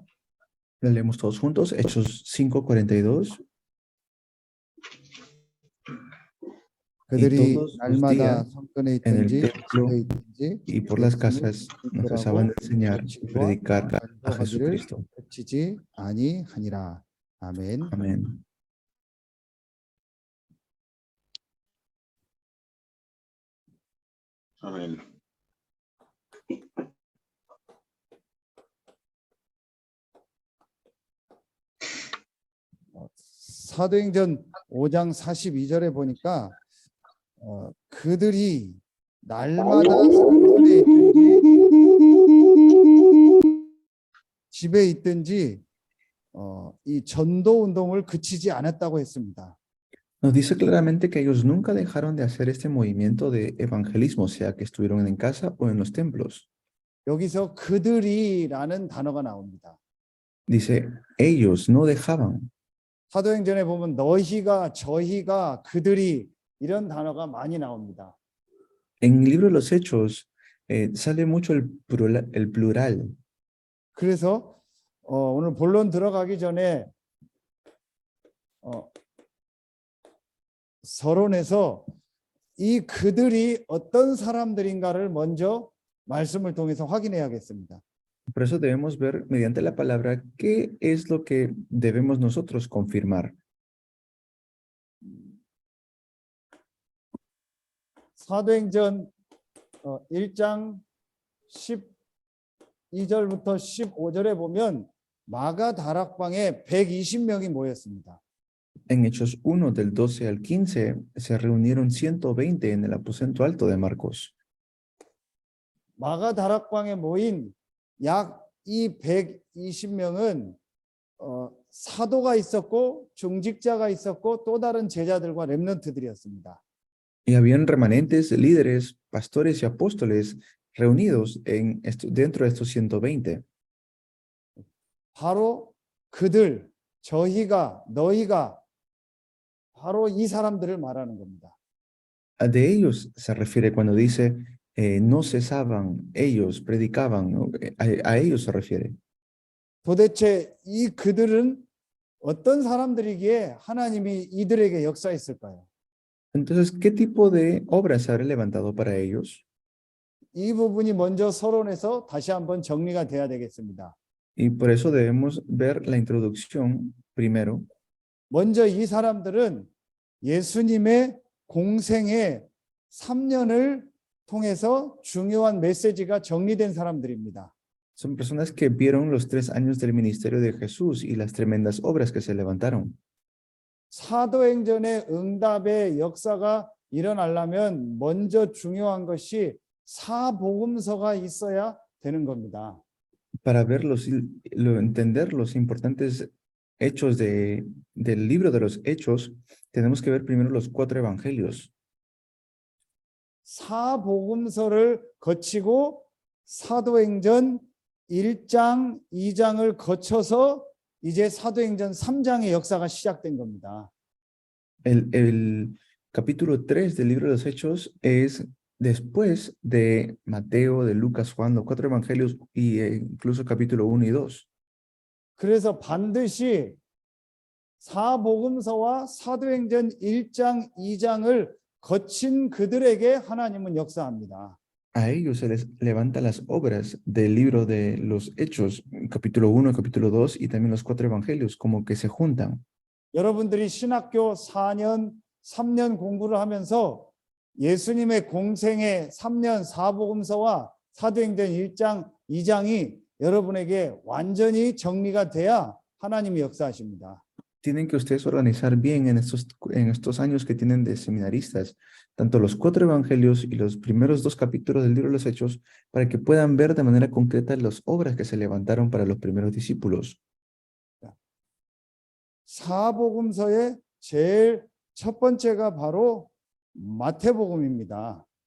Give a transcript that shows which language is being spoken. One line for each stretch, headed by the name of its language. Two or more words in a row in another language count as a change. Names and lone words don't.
Spanish: Leemos todos juntos, Hechos 5, 42.
Korean: 그들이
Spanish: todos los
Korean: 날마다
Spanish: días
Korean: 성전에
Spanish: en el
Korean: 있든지
Spanish: templo
Korean: 집에 있든지
Spanish: y por las
Korean: 예수를
Spanish: casas no
Korean: 증거하고
Spanish: cesaban de enseñar y
Korean: 가르치고
Spanish: predicar a
Korean: 전도하기를
Spanish: Jesucristo.
Korean: 그치지 아니하니라. 아멘.
Spanish: Amén.
Korean: 아멘. 사도행전 5장 42절에 보니까 그들이 날마다 성전에 있든지 집에 있든지 이 전도 운동을 그치지 않았다고 했습니다.
Spanish: Nos dice claramente que ellos nunca dejaron de hacer este movimiento de evangelismo, sea que estuvieron en casa o en los templos.
Korean: 여기서 그들이라는 단어가 나옵니다.
Spanish: Dice, ellos no dejaban.
Korean: 사도행전에 보면 너희가, 저희가, 그들이 이런 단어가 많이 나옵니다.
Spanish: En el libro de los Hechos sale mucho el plural.
Korean: 그래서 오늘 본론 들어가기 전에 서론에서 이 그들이 어떤 사람들인가를 먼저 말씀을 통해서 확인해야겠습니다.
Spanish: Por eso debemos ver mediante la palabra qué es lo que debemos nosotros confirmar.
Korean: 사도행전 1장 12절부터 15절에 보면 마가 다락방에 120명이 모였습니다.
Spanish: En Hechos 1, del 12 al 15, se reunieron 120 en el aposento alto de Marcos.
Korean: 마가 다락방에 모인 약 이 120명은 사도가 있었고 중직자가 있었고 또 다른 제자들과 렘넌트들이었습니다.
Spanish: Y habían remanentes, líderes, pastores y apóstoles reunidos dentro de estos 120.
Korean: 바로 그들, 저희가, 너희가 바로 이 사람들을 말하는 겁니다.
Spanish: De ellos se refiere cuando dice no cesaban, ellos predicaban, ¿no? A ellos se refiere.
Korean: 도대체 이 그들은 어떤 사람들이기에 하나님이 이들에게 역사했을까요?
Spanish: Entonces, ¿qué tipo de obras se habrá levantado para ellos?
Korean: 이 부분이 먼저 서론에서 다시 한번 정리가 돼야 되겠습니다.
Spanish: Y por eso debemos ver la introducción primero.
Korean: 먼저 이 사람들은 예수님의 공생의 3년을 통해서 중요한 메시지가 정리된 사람들입니다.
Spanish: Son personas que vieron los 3 años del ministerio de Jesús y las tremendas obras que se levantaron.
Korean: 사도행전의 응답의 역사가 일어나려면 먼저 중요한 것이 사복음서가 있어야 되는 겁니다.
Spanish: Para entender los importantes hechos del libro de los Hechos, tenemos que ver primero los 4 evangelios.
Korean: 사복음서를 거치고 사도행전 1장, 2장을 거쳐서 이제 사도행전 3장의 역사가 시작된 겁니다.
Spanish: El capítulo 3 del libro de los Hechos es después de Mateo, de Lucas, Juan, los 4 evangelios y incluso capítulo 1 y 2.
Korean: 그래서 반드시 사복음서와 사도행전 1장, 2장을 거친 그들에게 하나님은 역사합니다.
Spanish: A ellos se les levantan las obras del libro de los Hechos, capítulo 1, capítulo 2 y también los 4 evangelios, como que se juntan.
Korean: 여러분들이 신학교 4년, 3년 공부를 하면서 예수님의 공생의 3년 사복음서와 사도행전 1장, 2장이 여러분에게 완전히 정리가 돼야 하나님이 역사하십니다.
Spanish: tienen que ustedes organizar bien en estos años que tienen de seminaristas, tanto los 4 evangelios y los primeros 2 capítulos del libro de los Hechos, para que puedan ver de manera concreta las obras que se levantaron para los primeros discípulos.
Korean: 사복음서의 제일 첫 번째가 바로 마태복음입니다.